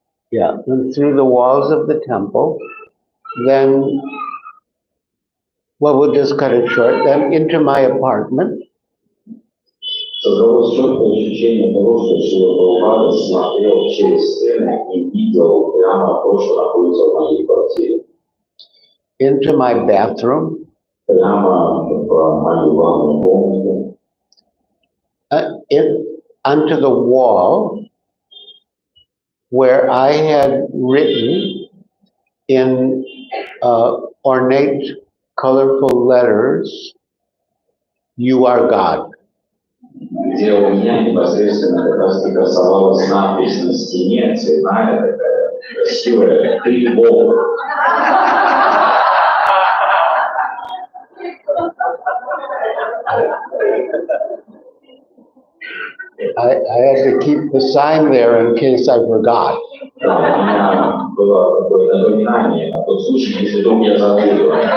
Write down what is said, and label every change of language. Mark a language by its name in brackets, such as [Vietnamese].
[English] Yeah, and through the walls of the temple, then, well, we'll just cut it short, then into my apartment. [Russian] Создалось четкое ощущение того, что Шрила Прабхупада смотрел через стены и видел прямо то, что находится в моей квартире. [English] Into my bathroom. [Russian] Прямо в мою ванную комнату. [English] Onto the wall where I had written in ornate, colorful letters, "You are God." [Russian] Где у меня непосредственно как раз красовалась надпись на стене, цветная такая, красивая, «Ты Бог». [English] I had to keep the sign there in case I forgot. [Russian] У меня было такое напоминание на тот случай, если вдруг я забуду.